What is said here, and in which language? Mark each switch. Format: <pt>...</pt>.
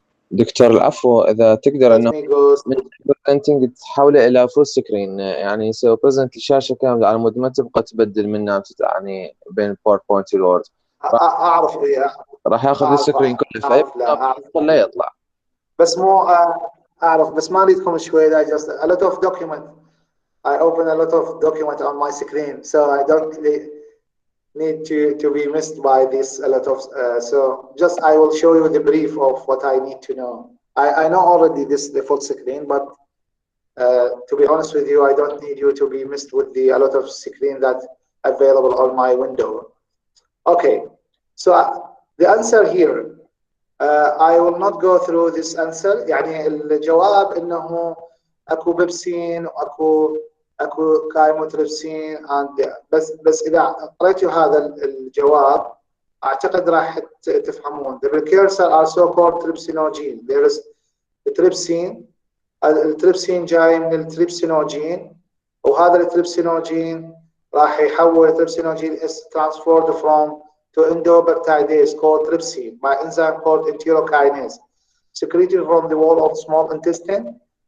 <ar>دكتور العفو، اذا تقدر انه من برزنتنج تحوله الى فول سكرين، يعني يسوي برزنت الشاشه كامله على مود ما تبقى تبدل منها يعني بين الباوربوينت والوورد. اعرف راح ياخذ السكرين كله فلا يطلع. بس مو اعرف، بس ما اريدكم شوي.</ar> <en>I just a lot of document. I open a lot of document on my screen, so I don't really need to be missed by this a lot of. So just I will show you the brief of what I need to know. I know already this the full screen, but to be honest with you, I don't need you to be missed with the a lot of screen that available on my window. Okay, so the answer here. I will not go through this answer.</en> <ar>يعني الجواب انه اكو بيبسين واكو كايموتريبسين بس اذا قريتوا هذا الجواب اعتقد راح تفهمون.</ar> <en>The precursor are so called trypsinogen. There is trypsin.</en> <ar>التريبسين جاي من التريبسينوجين، وهذا التريبسينوجين راح يحول التريبسينوجين</ar> <en>is transferred from to endopeptidase called trypsin by enzyme called enterokinase secreted from the wall of small intestine.</en>